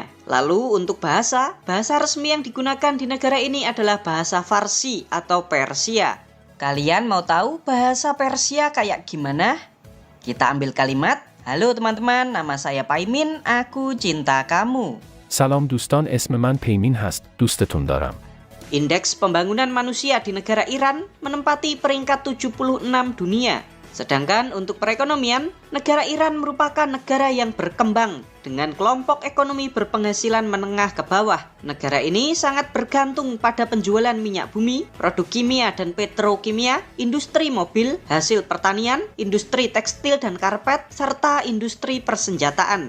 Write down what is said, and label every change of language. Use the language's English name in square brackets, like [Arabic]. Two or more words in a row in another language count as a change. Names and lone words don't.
[Indonesian] Lalu untuk bahasa resmi yang digunakan di negara ini adalah bahasa Farsi atau Persia. Kalian mau tahu bahasa Persia kayak gimana? Kita ambil kalimat, halo teman-teman, nama saya Paimin, aku cinta kamu. [Persian] سلام دوستان اسم من پیمین هست دوستتون دارم. [Indonesian] Indeks pembangunan manusia di negara Iran menempati peringkat 76 dunia. Sedangkan untuk perekonomian, negara Iran merupakan negara yang berkembang dengan kelompok ekonomi berpenghasilan menengah ke bawah. Negara ini sangat bergantung pada penjualan minyak bumi, produk kimia dan petrokimia, industri mobil, hasil pertanian, industri tekstil dan karpet, serta industri persenjataan.